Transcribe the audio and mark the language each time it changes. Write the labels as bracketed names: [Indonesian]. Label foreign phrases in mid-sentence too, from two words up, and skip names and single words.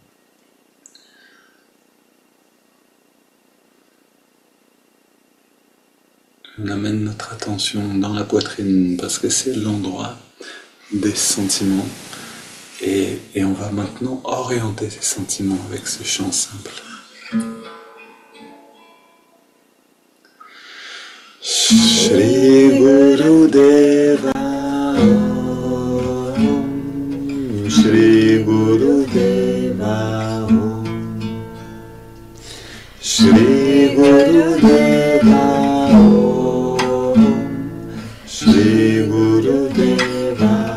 [French] On amène notre attention dans la poitrine parce que c'est l'endroit des sentiments. Et on va maintenant orienter ces sentiments avec ce chant simple. [Sanskrit] श्री गुरु देव श्री गुरु देव श्री गुरु देव श्री गुरु देव